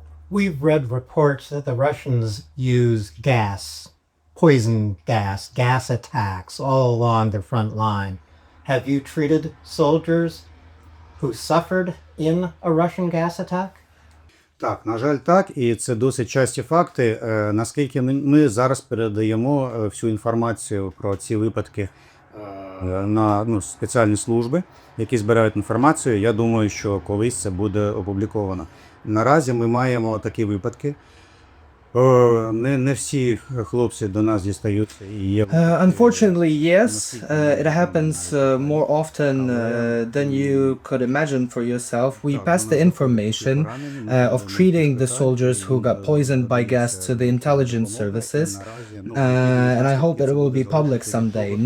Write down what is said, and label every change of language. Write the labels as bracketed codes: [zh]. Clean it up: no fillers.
[en] We've read reports that the Russians use gas, poison gas attacks all along the front line. Have you treated soldiers who suffered in a Russian gas attack? [uk] Так, на жаль, так, і це досить часті факти. Наскільки ми зараз передаємо всю інформацію про ці випадки на спеціальні служби, які збирають інформацію, я думаю, що колись це буде опубліковано. Наразі ми маємо такі випадки. Не всі хлопці до нас дістаються і є. [en] Unfortunately, yes, it happens more often than you could imagine for yourself. We pass the information of treating the soldiers who got poisoned by gas to the intelligence services, and I hope it will be public someday.